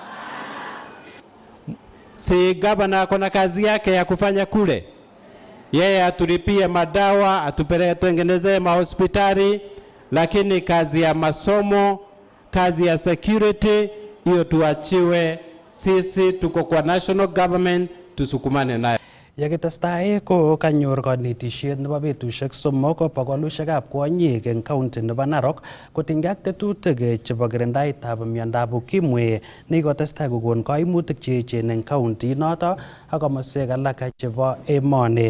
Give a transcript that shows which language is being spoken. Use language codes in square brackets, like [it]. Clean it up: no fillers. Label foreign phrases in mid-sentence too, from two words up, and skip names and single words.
[sw] Si gavana akona kazi yake ya kufanya kule, yeye atulipie madawa, atupeleke tengenezee mahospitali, lakini kazi ya masomo, kazi ya security, hiyo tuachiwe sisi. Tuko kwa [en] national government, [sw] tusukumane nayo. [kln] Yakitestai ko kanyor kanetishet nebo betusiek somok bogolusiekab kwonyik eng county nebo Narok kotinygei ak tetutik chebo kirindaetab miondab ukimwi nekikotestai kokon kaimutik cheechen eng county noto ak komoswek alak chebo emoni.